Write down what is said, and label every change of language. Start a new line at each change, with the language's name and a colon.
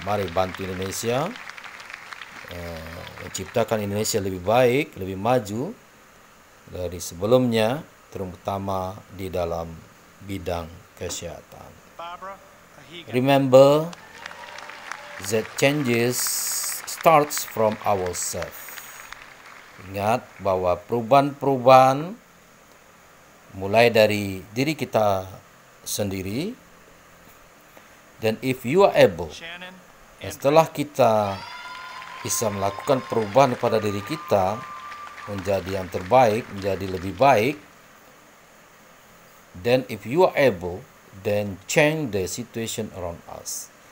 Indonesian: Mari bantu Indonesia menciptakan Indonesia lebih baik, lebih maju dari sebelumnya, terutama di dalam bidang kesehatan.
English: Remember that changes starts from ourselves.
Indonesian: Ingat bahwa perubahan-perubahan mulai dari diri kita sendiri. Dan
English: if you are able,
Indonesian: dan setelah kita bisa melakukan perubahan pada diri kita menjadi yang terbaik, menjadi lebih baik,
English: then if you are able, then change the situation around us.